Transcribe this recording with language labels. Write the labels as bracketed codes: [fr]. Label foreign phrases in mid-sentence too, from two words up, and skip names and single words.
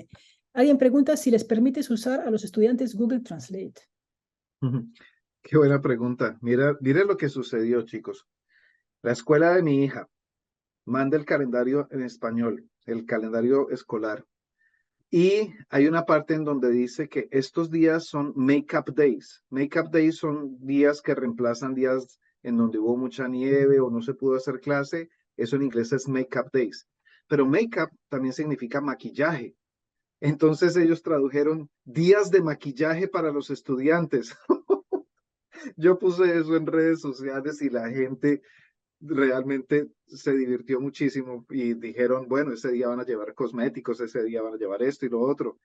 [es] Alguien pregunta si les permites usar a los estudiantes Google Translate. Qué buena pregunta. Mira lo que sucedió, chicos. La escuela de mi hija manda el calendario en español, el calendario escolar. Y hay una parte en donde dice que estos días son [en] make-up days. Make-up days [es] son días que reemplazan días en donde hubo mucha nieve o no se pudo hacer clase. Eso en inglés es [en] make-up days. [es] Pero make-up también significa maquillaje. Entonces ellos tradujeron días de maquillaje para los estudiantes. Yo puse eso en redes sociales y la gente realmente se divirtió muchísimo y dijeron, bueno, ese día van a llevar cosméticos, ese día van a llevar esto y lo otro.